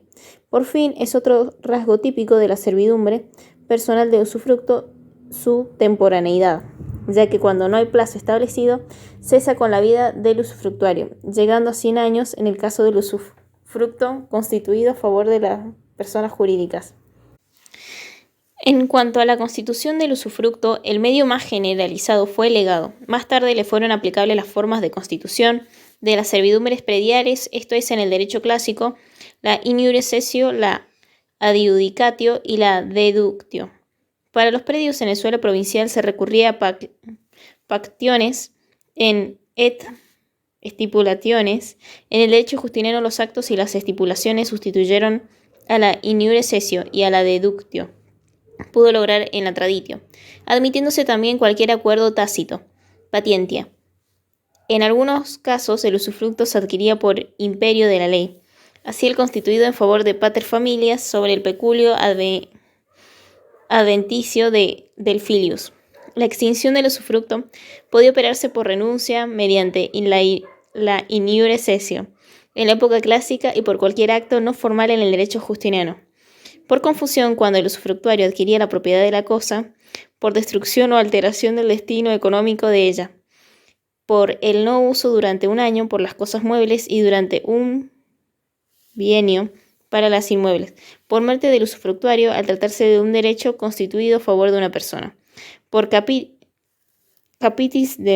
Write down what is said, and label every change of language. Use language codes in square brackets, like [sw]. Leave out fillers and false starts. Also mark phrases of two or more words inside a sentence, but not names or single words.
[es] Por fin, es otro rasgo típico de la servidumbre personal de usufructo su temporaneidad, ya que cuando no hay plazo establecido, cesa con la vida del usufructuario, llegando a 100 años en el caso del usufructo constituido a favor de las personas jurídicas. En cuanto a la constitución del usufructo, el medio más generalizado fue el legado. Más tarde le fueron aplicables las formas de constitución de las servidumbres prediales, esto es, en el derecho clásico, la [la] in iure cessio, [es] la adjudicatio y la deductio. Para los predios en el suelo provincial se recurría a [la] pactiones en et stipulationes. [es] En el derecho justiniano los actos y las estipulaciones sustituyeron a la [la] in iure cessio [es] y a la deductio. Pudo lograr en la traditio, admitiéndose también cualquier acuerdo tácito, patientia. En algunos casos el usufructo se adquiría por imperio de la ley, así el constituido en favor de [la] pater familias [es] sobre el peculio adventicio del filius. La extinción del usufructo podía operarse por renuncia mediante la [la] in iure cessio [es] en la época clásica y por cualquier acto no formal en el derecho justiniano. Por confusión, cuando el usufructuario adquiría la propiedad de la cosa, por destrucción o alteración del destino económico de ella, por el no uso durante un año por las cosas muebles y durante un bienio para las inmuebles, por muerte del usufructuario al tratarse de un derecho constituido a favor de una persona, por capitis